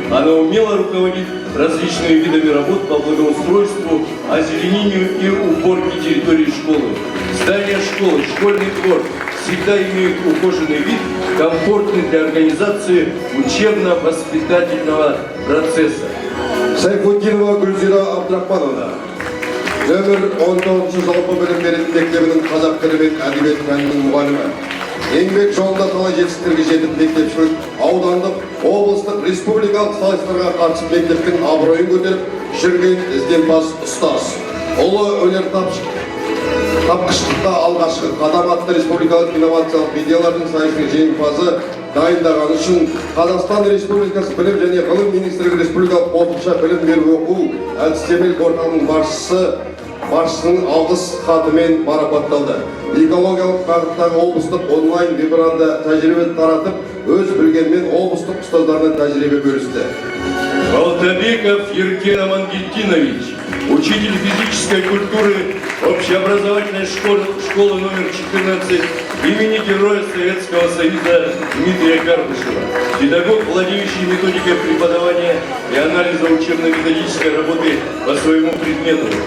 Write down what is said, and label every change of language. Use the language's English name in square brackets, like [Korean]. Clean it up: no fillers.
[Russian] Она умело руководит различными видами работ по благоустройству, озеленению и уборке территории школы. Здание школы, школьный двор всегда имеют ухоженный вид, комфортный для организации учебно-воспитательного процесса. [Kazakh] Сайфутдинова Гүлзира Абдрахмановна, нөмір 19 жалпы білім беретін мектебінің қазақ тілі мен әдебиет пәнінің мұғалімі. Еңбек жолында талай жетістіктерге жетіп мектепшілік, аудандық, облыстық, республикалық сайыстарға қатысып мектептің абыройын көтеріп жүрген ізденімпаз ұстаз. Ұлы өнер тапқыштықта алғашқы қадам атты республикалық инновациялық идеялардың сайысының жеңімпазы дайындағаны үшін Қазақстан Республикасы білім және ғылым министрлігі республикалық қосымша білім беру оқу әдістемелік орталығының басшысының алғыс хатымен марапатталды. Экологиялық бағыттағы облыстық онлайн вебинарда тәжірибе таратып, өз білгенмен облыстық ұстаздарына тәжірибе бөлісті. [Russian] Балтабеков Еркен Амангельдинович, учитель физической культуры общеобразовательной школы номер 14 имени Героя Советского Союза Дмитрия Карбышева, педагог, владеющий методикой преподавания и анализа учебно-методической работы по своему предмету,